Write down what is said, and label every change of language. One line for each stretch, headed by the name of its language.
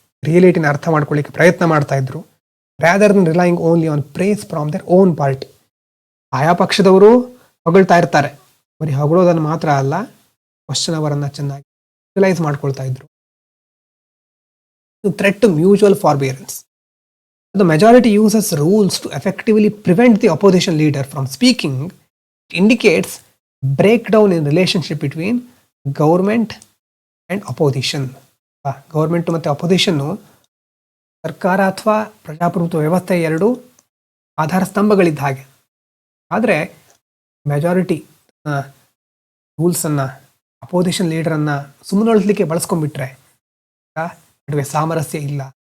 Kannada: ರಿಯಾಲಿಟಿನ ಅರ್ಥ ಮಾಡ್ಕೊಳ್ಳಿಕ್ಕೆ ಪ್ರಯತ್ನ ಮಾಡ್ತಾ ಇದ್ರು.
English: Rather than relying only on praise from their own party.
Kannada: ಆಯಾ ಪಕ್ಷದವರು ಹೊಗಳ್ತಾ ಇರ್ತಾರೆ, ಬರೀ ಹೊಗಳೋದನ್ನು ಮಾತ್ರ ಅಲ್ಲ, ಕ್ವಶನ್ ಅವರನ್ನು ಚೆನ್ನಾಗಿ ಯುಟಿಲೈಸ್ ಮಾಡ್ಕೊಳ್ತಾ ಇದ್ರು.
English: Threat to mutual forbearance. The majority uses rules to effectively prevent the opposition leader from speaking. It indicates breakdown in relationship between government and opposition.
Kannada: Government ಮತ್ತು ಅಪೋಸಿಷನ್ನು ಸರ್ಕಾರ ಅಥವಾ ಪ್ರಜಾಪ್ರಭುತ್ವ ವ್ಯವಸ್ಥೆ ಎರಡು ಆಧಾರ ಸ್ತಂಭಗಳಿದ್ದ ಹಾಗೆ. ಆದರೆ ಮೆಜಾರಿಟಿ ರೂಲ್ಸನ್ನು ಅಪೋಸಿಷನ್ ಲೀಡರನ್ನು ಸುಮ್ಮನೊಳಿಸ್ಲಿಕ್ಕೆ ಬಳಸ್ಕೊಂಡ್ಬಿಟ್ರೆ ನಡುವೆ ಸಾಮರಸ್ಯ ಇಲ್ಲ.